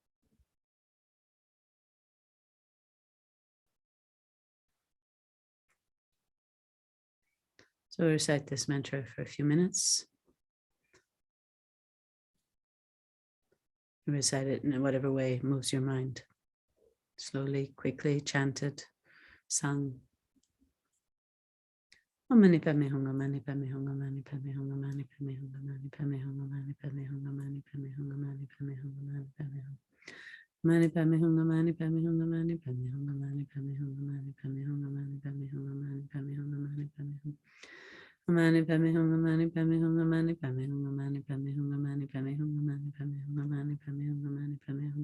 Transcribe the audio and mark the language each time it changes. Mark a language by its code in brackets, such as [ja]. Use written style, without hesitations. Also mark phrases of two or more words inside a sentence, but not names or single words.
[en] So we'll recite this mantra for a few minutes. Recite it in whatever way moves your mind. Slowly, quickly, chanted, sung. [sa] Mani padme hum, mani padme hum, mani padme hum, mani padme hum, mani padme hum, mani padme hum, mani padme hum, mani padme hum, mani padme hum. Mani padme hum, mani padme hum, mani padme hum, mani padme hum, mani padme hum, mani padme hum, mani padme hum, mani padme hum. Mani padme hum, mani padme hum, mani padme hum, mani padme hum, mani padme hum, mani padme hum, mani padme hum, mani padme hum.